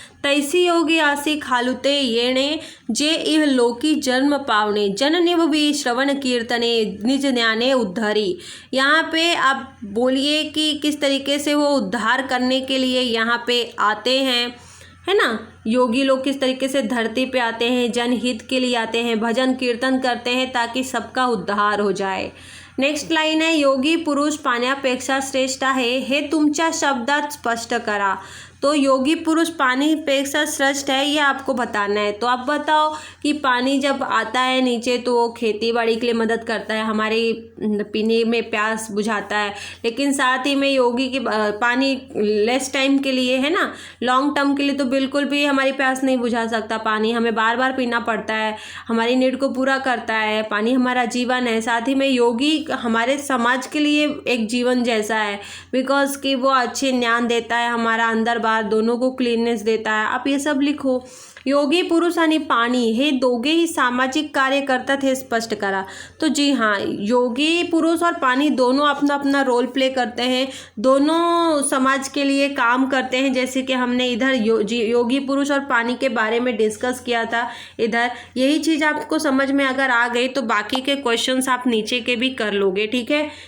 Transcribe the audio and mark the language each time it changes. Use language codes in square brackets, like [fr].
[mr] तैसी योगी आसी खालुते येणे जे इह लोकी जन्म पावणे जननिभवी श्रवण कीर्तने निज ज्ञाने उद्धारी। [hi] यहाँ पे आप बोलिए कि किस तरीके से वो उद्धार करने के लिए यहाँ पे आते हैं, है ना। योगी लोग किस तरीके से धरती पे आते हैं, जनहित के लिए आते हैं, भजन कीर्तन करते हैं ताकि सबका उद्धार हो जाए। [mr] नेक्स्ट लाइन है योगी पुरुष पाण्यापेक्षा श्रेष्ठ आहे हे तुमच्या शब्दात स्पष्ट करा। [hi] तो योगी पुरुष पानीपेक्षा श्रेष्ठ है ये आपको बताना है। तो आप बताओ कि पानी जब आता है नीचे तो वो खेती बाड़ी के लिए मदद करता है, हमारी पीने में प्यास बुझाता है, लेकिन साथ ही में योगी की पानी लेस टाइम के लिए, है ना, लॉन्ग टर्म के लिए तो बिल्कुल भी हमारी प्यास नहीं बुझा सकता। पानी हमें बार बार पीना पड़ता है, हमारी नीड को पूरा करता है, पानी हमारा जीवन है। साथ ही में योगी हमारे समाज के लिए एक जीवन जैसा है, बिकॉज कि वो अच्छे ज्ञान देता है, हमारा अंदर बाहर दोनों को क्लीननेस देता है। आप ये सब लिखो। [mr] योगी पुरुष आणि पाणी हे दोघेही सामाजिक कार्य करतात हे स्पष्ट करा। [hi] तो जी हाँ, योगी पुरुष और पानी दोनों अपना अपना रोल प्ले करते हैं, दोनों समाज के लिए काम करते हैं। जैसे कि हमने इधर योगी पुरुष और पानी के बारे में डिस्कस किया था इधर। यही चीज़ आपको समझ में अगर आ गई तो बाकी के क्वेश्चंस आप नीचे के भी कर लोगे, ठीक है।